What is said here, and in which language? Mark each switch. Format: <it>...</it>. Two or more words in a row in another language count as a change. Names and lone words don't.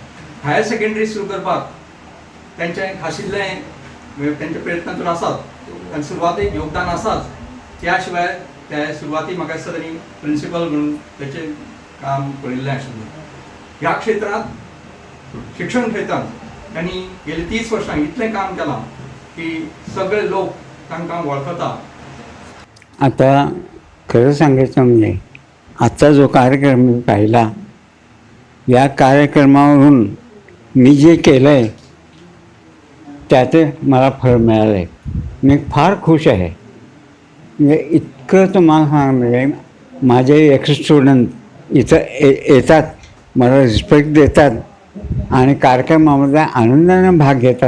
<kok>हायर सेकंडरी सुरू करपाक तेंचें खाशिल्लें तेंचे प्रयत्न तर आसात आनी सुरवातेक योगदान आसाच. त्या शिवाय त्या सुरवाती म्हाका दिसता तांणी प्रिंसिपल म्हणून तेचें काम पळयल्लें आशिल्लें. ह्या क्षेत्रांत शिक्षण क्षेत्रांत तांणी गेली 30 वर्सां इतलें काम केलां की सगळे लोक तांकां वळखता.</kok> <mr>आता खरं सांगायचं म्हणजे आजचा जो कार्यक्रम मी पाहिला, या कार्यक्रमावरून मी जे केलं आहे त्याचे मला फळ मिळालं आहे. मी फार खुश आहे. म्हणजे इतकं तुम्हाला सांगणे, माझे</mr> <en>ex student</en> <mr>इथं येतात, मला रिस्पेक्ट देतात आणि कार्यक्रमामध्ये आनंदाने भाग घेतात.</mr>